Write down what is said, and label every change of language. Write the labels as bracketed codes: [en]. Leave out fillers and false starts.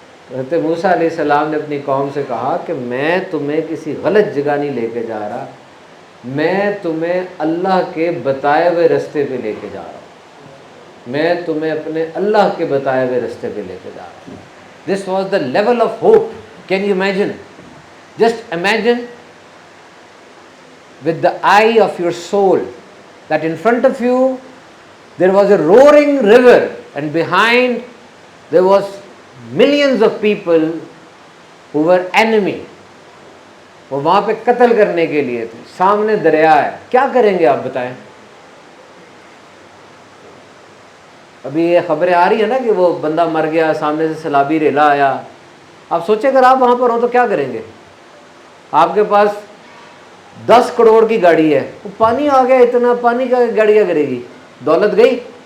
[ur] حضرت موسیٰ علیہ السلام نے اپنی قوم سے کہا کہ میں تمہیں کسی غلط جگہ نہیں لے کے جا رہا، میں تمہیں اللہ کے بتائے ہوئے رستے پہ لے کے جا رہا ہوں، میں تمہیں اپنے اللہ کے بتائے ہوئے رستے پہ لے کے جا رہا ہوں۔ [en] This was the level of hope. Can you imagine? Just imagine with the eye of your soul that in front of you there was a roaring river and behind there was millions of people who were enemy. [ur] وہ وہاں پہ قتل کرنے کے لیے تھے، سامنے دریا ہے، کیا کریں گے آپ بتائیں؟ ابھی یہ خبریں آ رہی ہیں نا کہ وہ بندہ مر گیا، سامنے سے سیلابی ریلا آیا۔ آپ سوچیں اگر آپ وہاں پر ہوں تو کیا کریں گے؟ آپ کے پاس 10 کروڑ کی گاڑی ہے، وہ پانی آ گیا، اتنا پانی کا گاڑی کیا کرے گی؟ دولت گئی۔